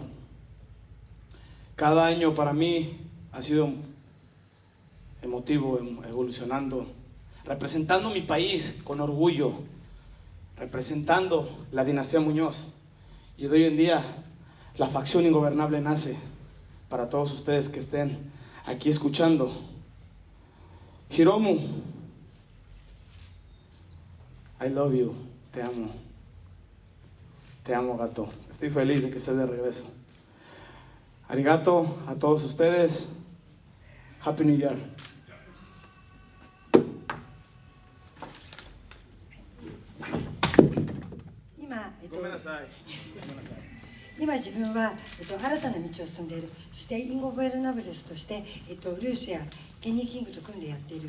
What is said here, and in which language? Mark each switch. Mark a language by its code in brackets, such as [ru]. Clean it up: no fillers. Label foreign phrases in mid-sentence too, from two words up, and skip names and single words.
[es] Cada año para mí ha sido emotivo, evolucionando, representando mi país con orgullo, representando la dinastía Muñoz. Y de hoy en día la facción ingobernable nace para todos ustedes que estén aquí escuchando. [en] Hiromu, I love you, [es] te amo. Te amo, gato. Estoy feliz de que estés de regreso. Arigato a todos ustedes. [en] Happy New Year. [ja] 今自分は、新たな道を進んでいる。そしてインゴベルナブレスとして、ルーシやケニー・キングと組んでやっている。